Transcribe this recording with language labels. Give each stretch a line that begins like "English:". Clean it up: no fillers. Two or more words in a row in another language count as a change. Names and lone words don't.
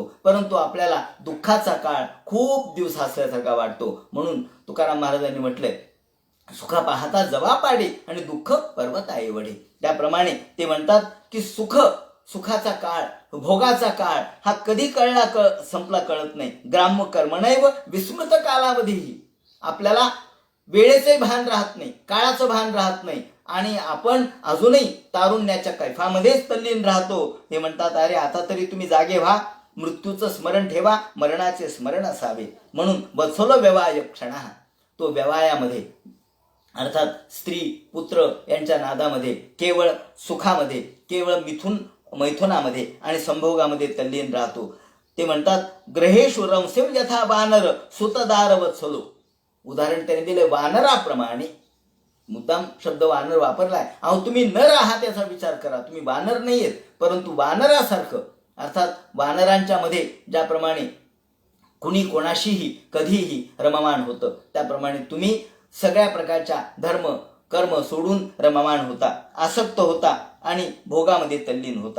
Marathi: परंतु आपल्याला दुःखाचा काळ खूप दिवस असल्यासारखा वाटतो. म्हणून तुकाराम महाराजांनी म्हटलंय, सुखा पाहता जवा पाडे आणि दुःख पर्वत आहे वडे. त्याप्रमाणे ते म्हणतात की सुखाचा काळ, भोगाचा काळ हा कधी संपला कळत नाही.
Sanskrit: ग्राम्य कर्मणैव विस्मृत कालावधीही,
Marathi: आपल्याला वेळेचंही भान राहत नाही, काळाचं भान राहत नाही आणि आपण अजूनही तारुण्याच्या कैफामध्येच तल्लीन राहतो. ते म्हणतात अरे आता तरी तुम्ही जागे व्हा, मृत्यूचं स्मरण ठेवा, मरणाचे स्मरण असावे. म्हणून
Sanskrit: वत्सलो व्यवाय क्षणा,
Marathi: तो व्यवायामध्ये अर्थात स्त्री पुत्र यांच्या नादामध्ये, केवळ सुखामध्ये, केवळ मैथुनामध्ये आणि संभोगामध्ये तल्लीन राहतो. ते म्हणतात
Sanskrit: ग्रहेषु रंसेव यथा वानर सुतदार वत्सलो.
Marathi: उदाहरण त्याने दिले वानराप्रमाणे, मुद्दाम शब्द वानर वापरलाय. अहो तुम्ही नर आहात याचा विचार करा, तुम्ही वानर नाहीयेत, परंतु वानरासारखं, अर्थात वानरांच्या मध्ये ज्याप्रमाणे कुणी कोणाशीही कधीही रममाण होतं, त्याप्रमाणे तुम्ही सगळ्या प्रकारच्या धर्म कर्म सोडून रममाण होता, आसक्त होता आणि भोगामध्ये तल्लीन होता.